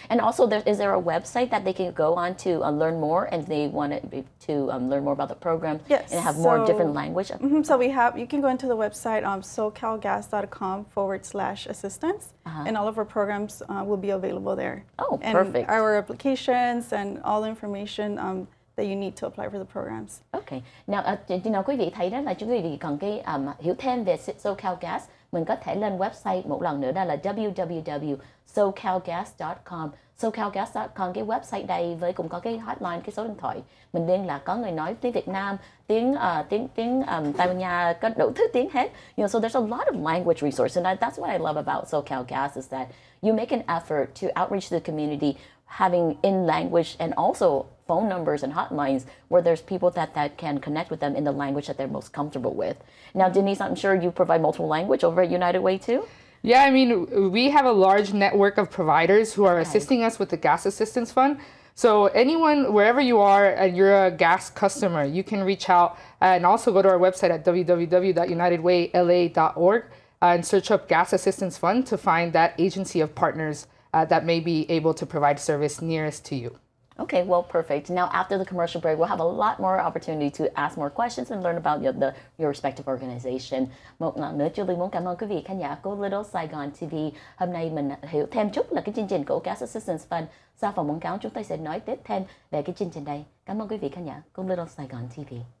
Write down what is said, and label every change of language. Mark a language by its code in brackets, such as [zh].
[en] And also, is there a website that they can go on to learn more, and they want to learn more about the program and have more different language? So you can go into the website socalgas.com/assistance, and all of our programs will be available there. Oh, and perfect. Our applications and all the information that you need to apply for the programs. Okay. [vi] Now, quý vị thấy đó là quý vị cần cái hiểu thêm về SoCal Gas, mình có thể lên website một lần nữa, đó là www.socalgas.com. Socalgas.com, cái website đây với cũng có cái hotline, cái số điện thoại. Mình liên lạc, có người nói tiếng Việt Nam, tiếng Tây Ban Nha, có đủ thứ tiếng hết. [en] You know, so there's a lot of language resources, and that's what I love about SoCal Gas is that you make an effort to outreach the community, having in language and also phone numbers and hotlines where there's people that can connect with them in the language that they're most comfortable with. Now, Denise, I'm sure you provide multiple language over at United Way too? Yeah, I mean, we have a large network of providers who are assisting us with the gas assistance fund. So anyone, wherever you are and you're a gas customer, you can reach out and also go to our website at www.unitedwayla.org and search up Gas Assistance Fund to find that agency of partners that may be able to provide service nearest to you. Okay, well, perfect. Now, after the commercial break, we'll have a lot more opportunity to ask more questions and learn about your respective organization. [vi] Một lần nữa, Julie muốn cảm ơn quý vị khán giả của Little Saigon TV. Hôm nay mình hiểu thêm chút là cái chương trình của Gas Assistance Fund. Sau phần quảng cáo, chúng tôi sẽ nói tiếp thêm về cái chương trình này. Cảm ơn quý vị khán giả của Little Saigon TV.